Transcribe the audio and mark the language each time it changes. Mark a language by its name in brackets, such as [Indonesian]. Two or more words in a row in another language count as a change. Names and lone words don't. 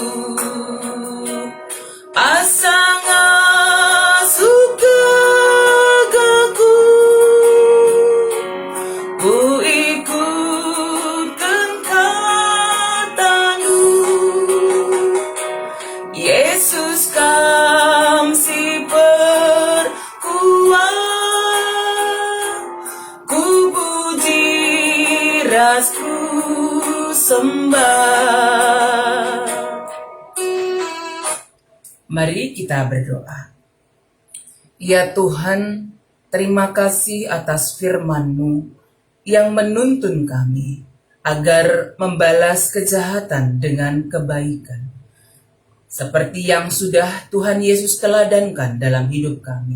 [Batak Karo] asang asuh kegaku, ku ikutkan katamu, Yesus kam si perkuat, ku puji rasku sembah. [Indonesian] Mari kita berdoa. Ya Tuhan, terima kasih atas firman-Mu yang menuntun kami agar membalas kejahatan dengan kebaikan. Seperti yang sudah Tuhan Yesus teladankan dalam hidup kami.